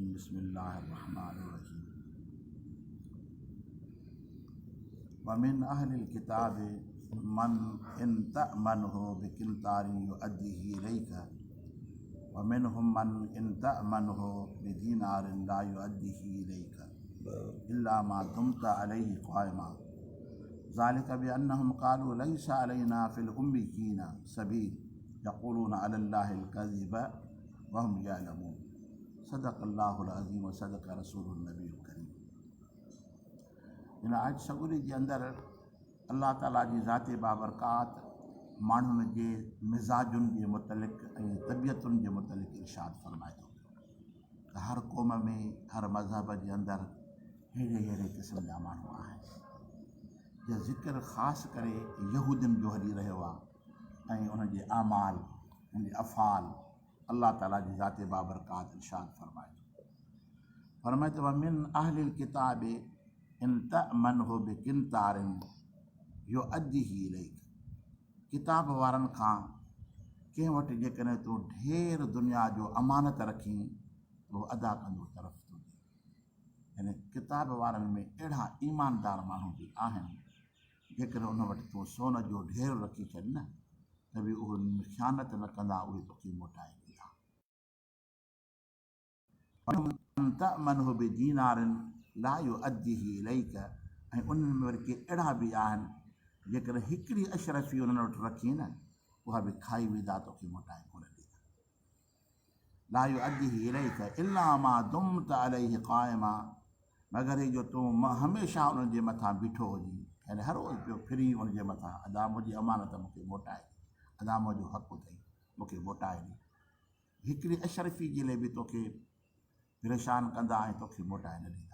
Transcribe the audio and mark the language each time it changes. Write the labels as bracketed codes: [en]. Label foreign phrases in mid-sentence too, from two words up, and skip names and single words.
[ar] بسم الله الرحمن الرحيم ومن أهل الكتاب من إن تأمنه بقنطار يؤده إليك ومنهم من إن تأمنه بدينار لا يؤده إليك إلا ما دمت عليه قائما ذلك بأنهم قالوا ليس علينا في الأميين سبيل ويقولون على الله الكذب وهم يعلمون. صدق الله العظيم وصدق رسول النبي الكريم. [sd] इन आयत सगुरी जे अंदरि अल्लाह ताला जी ज़ाते बाबरकात माण्हुनि जे मिज़ाजुनि जे मुतलिक़ ऐं तबियतुनि जे मुतलिक़ इरशाद फ़रमाए थो त हर क़ौम में हर मज़हब जे अंदरि अहिड़े क़िस्म जा माण्हू आहिनि। जो ज़िक्र ख़ासि करे यहूदियुनि जो हली रहियो आहे ऐं उनजे आमाल उनजे अफ़ाल अल्लाह ताला जी ज़ाते बाबरकात इरशाद फ़रमाए थो [ar] ومن أهل الكتاب إن تأمنه بقنطار يؤده إليك. [sd] किताब वारनि खां कंहिं वटि जेकॾहिं तूं ढेर दुनिया जो अमानत रखी तो अदा कंदो तरफ़ थो ॾे। यानी किताब वारनि में अहिड़ा ईमानदार माण्हू बि आहिनि जेकॾहिं उन वटि तूं सोन जो ढेर रखी छॾ न त बि उहे ख़ियानत न कंदा, उहे तोखे मोटाए ॾींदा। [ar] تأمنه بدينار لا يؤده إليك. [sd] ऐं उन्हनि में वरी के अहिड़ा बि आहिनि जेकॾहिं हिकिड़ी अशरफ़ी उन्हनि वटि रखी न उहा बि खाई वेंदा, तोखे मोटाए कोन ॾींदा। [ar] لا يؤده إليك إلا ما دمت عليه قائما, [sd] मगर ही जो तूं हमेशह उन्हनि जे मथां बीठो हुजी, यानी हर रोज़ पियो फिरी उनजे मथां अदा मुंहिंजी अमानत मूंखे मोटाए ॾे, अदा मुंहिंजो हक़ु अथई मूंखे मोटाए ॾे। हिकिड़ी अशरफ़ी जे लाइ बि तोखे परेशान कंदा ऐं तोखे मोटाए न ॾींदा।